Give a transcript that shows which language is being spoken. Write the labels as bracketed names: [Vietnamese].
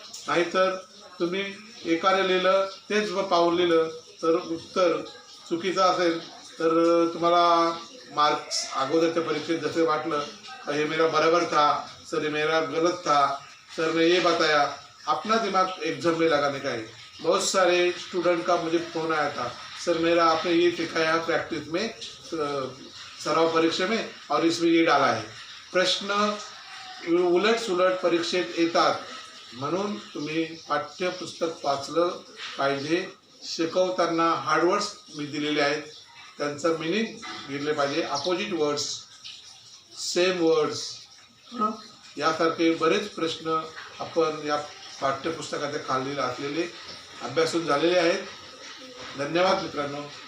[Marathi] नाहीतर तुम्ही एकाने लिहिलं तेच पाऊल लिहिलं तर उत्तर चुकीचं असेल तर तुम्हाला मार्क्स अगोदरच्या परीक्षेत जसे वाटलं [Hindi] ये मेरा बराबर था सर, ये मेरा गलत था सर, मैं ये बताया, अपना दिमाग एग्जाम में लगाने का है. बहुत सारे स्टूडेंट का मुझे फोन आया था, सर मेरा आपने ये सिखाया प्रैक्टिस में, सराव परीक्षा में, और इसमें ये डाला है. [Marathi] प्रश्न उलट सुलट परीक्षेत येतात म्हणून तुम्ही पाठ्यपुस्तक वाचलं पाहिजे. शिकवताना हार्डवर्ड्स मी दिलेले आहेत त्यांचं मिनिंग दिले पाहिजे. अपोजिट वर्ड्स, सेम वर्ड्स यासारखे बरेच प्रश्न आपण या पाठ्यपुस्तकाच्या खाली असलेले अभ्यासून झालेले आहेत. धन्यवाद मित्रांनो.